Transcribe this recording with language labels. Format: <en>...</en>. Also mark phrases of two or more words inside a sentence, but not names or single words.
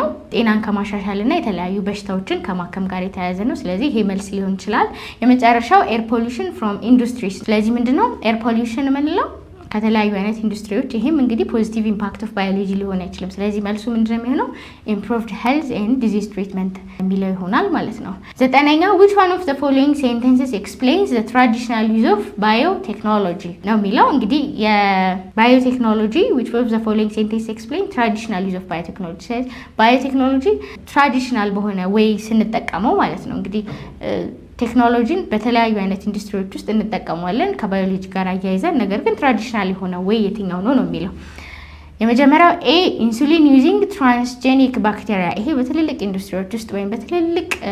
<am>ጤናን ከማሻሻል እና የተለያዩ በሽታዎችን ከማከም ጋር የተያያዘ ነው። ስለዚህ ይሄ መልስ ሊሆን ይችላል። የመጨረሻው</am> <en>air pollution from industries።</en> <am>ስለዚህ ምንድነው</am> <en>air pollution</en> <am>የምንለው? ከተለያዩ አይነት ኢንዱስትሪዎች። ይሄም እንግዲህ</am> <en>positive impact of biology</en> <am>ሊሆን አይችልም። ስለዚህ መልሱ ምንድነው የሚሆነው?</am> <en>improved health and disease treatment</en> <am>የሚለው ይሆናል ማለት ነው። ዘጠነኛው</am> <en>which one of the following sentences explains the traditional use of biotechnology</en> <am>ነው የሚለው። እንግዲህ የባዮቴክኖሎጂ</am> <en>which of the following sentences explain traditional use of biotechnology።</en> <am>ባዮቴክኖሎጂ ትራዲሽናል በሆነ ዌይ ስንጠቀመው ማለት ነው። እንግዲህ ቴክኖሎጂን በተለያዩ አይነት ኢንዱስትሪዎች ውስጥ እንጠቀመዋለን ከባዮሎጂ ጋር አያይዘን። ነገር ግን ትራዲሽናል የሆነ ወይ የትኛው ነው የሚለው። የመጀመሪያው</am> <en>A insulin using transgenic bacteria።</en> <am>ይሄ በትልልቅ ኢንዱስትሪዎች ውስጥ ወይም በትልልቅ</am>